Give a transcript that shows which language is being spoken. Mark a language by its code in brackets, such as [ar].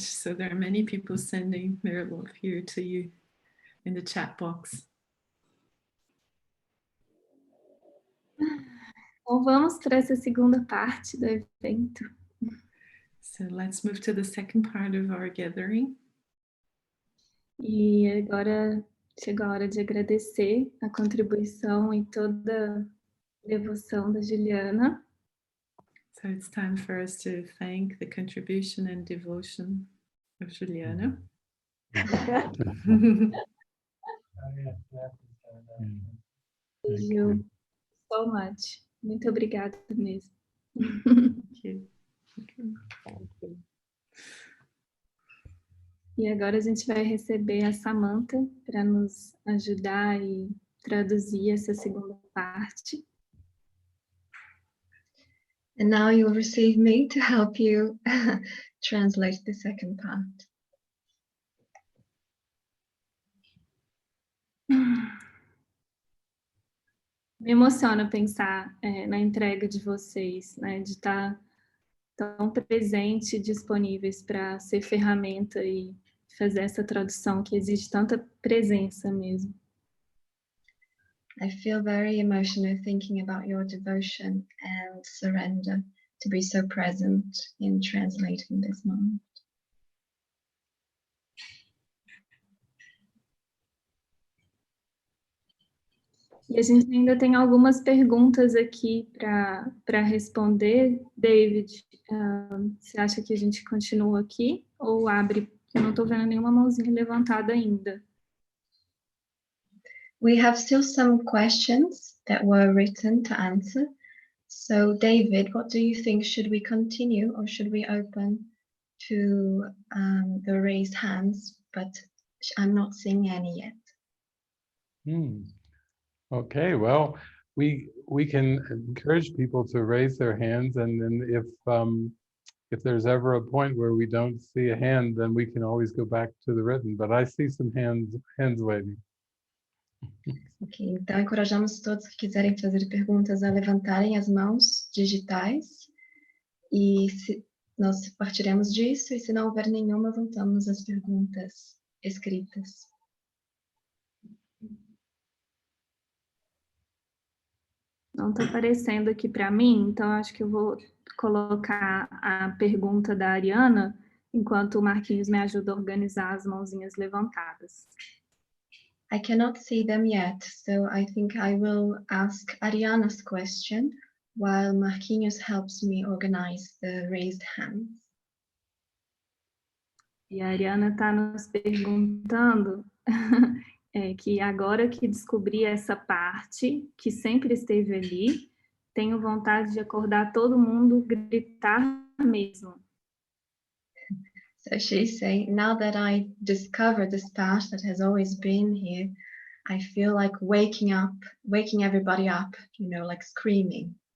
[en] So there are many people sending their love here to you in the chat box. [pt] Então vamos para essa segunda parte do evento. [en] So let's move to the second part of our gathering. [pt] E agora chegou a hora de agradecer a contribuição e toda a devoção da Juliana. [en] So it's time for us to thank the contribution and devotion of Juliana. Thank you so much. [pt] Muito obrigada mesmo. [en] Thank you. [pt] E agora a gente vai receber a Samantha para nos ajudar e traduzir essa segunda parte. [en] And now you'll receive me to help you translate the second part. [pt] Me emociona pensar na entrega de vocês, né, de estar tão presente e disponíveis para ser ferramenta e fazer essa tradução que exige tanta presença mesmo. [en] I feel very emotional thinking about your devotion and surrender to be so present in translating this moment. [pt] E a gente ainda tem algumas perguntas aqui para responder. David, você acha que a gente continua aqui ou abre? Eu não estou vendo nenhuma mãozinha levantada ainda. [en] We have still some questions that were written to answer. So David, what do you think? Should we continue or should we open to the raised hands? But I'm not seeing any yet. Okay, well, we can encourage people to raise their hands, and then if there's ever a point where we don't see a hand, then we can always go back to the written. But I see some hands waving. [pt] Ok, então encorajamos todos que quiserem fazer perguntas a levantarem as mãos digitais e nós partiremos disso, e se não houver nenhuma, voltamos às perguntas escritas. Não está aparecendo aqui para mim, então acho que eu vou colocar a pergunta da Ariana, enquanto o Marquinhos me ajuda a organizar as mãozinhas levantadas. [en] I cannot see them yet, so I think I will ask Ariana's question while Marquinhos helps me organize the raised hands. [pt] E a Ariana está nos perguntando que agora que descobri essa parte, que sempre esteve ali, tenho vontade de acordar todo mundo, gritar mesmo. [en] So she's saying, now that I discovered this part that has always been here, I feel like waking everybody up, like screaming.